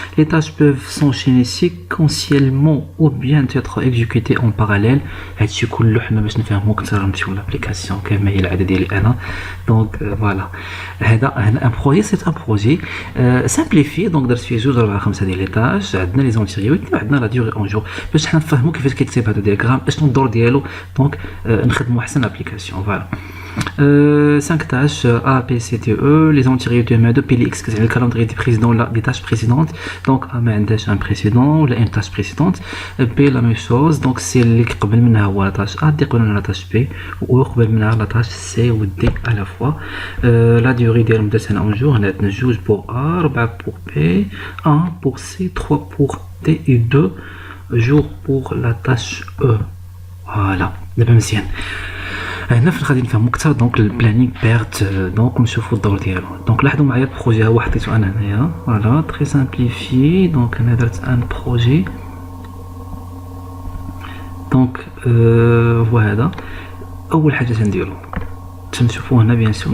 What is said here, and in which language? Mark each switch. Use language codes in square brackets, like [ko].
[fr] Les tâches peuvent s'enchaîner séquentiellement ou bien être exécutées en parallèle. [ar] هادشي كله حنا باش نفهمو اكثر نمشيو لابليكاسيون كما هي العاده ديالي انا. دونك فوالا هذا ان بروجي سي ان بروجي simplifié. دونك درت فيه 2 4 5 ديال لي تاج. عندنا لي زونتيريو وعندنا لا ديوري اون جور باش حنا نفهموا كيفاش كيتكتب هذا الدياغرام اشنو الدور ديالو. دونك نخدموا احسن ابليكاسيون. [fr] فوالا 5 tâches A, B, C, D, E. Les antérieurs de depuis les X, c'est le calendrier des précédents, des tâches précédentes. Donc A a un précédent ou une tâche précédente. B la même chose. Donc c'est [ar] اللي قبل منها [fr] هو la tâche A, اللي قبل منها la tâche B [ar] و قبل منها [fr] la tâche C و D à la fois. La durée [ar] ديالهم درت انا اون جور. هنا عندنا [fr] 2 pour A, 4 pour B, 1 pour C, 3 pour D et 2 jours pour la tâche E. [ar] Voilà. دابا مزيان. هنا فين غادي نفهمو اكثر دونك البلانينغ بيرت. دونك نشوفو الدور ديالو. دونك لاحظوا معايا البروجي ها هو حطيتو انا هنايا. فوالا تري سامبليفي. دونك انا درت ان بروجي. دونك هو هذا اول حاجه تنديرو تنشوفو هنا بيان سور.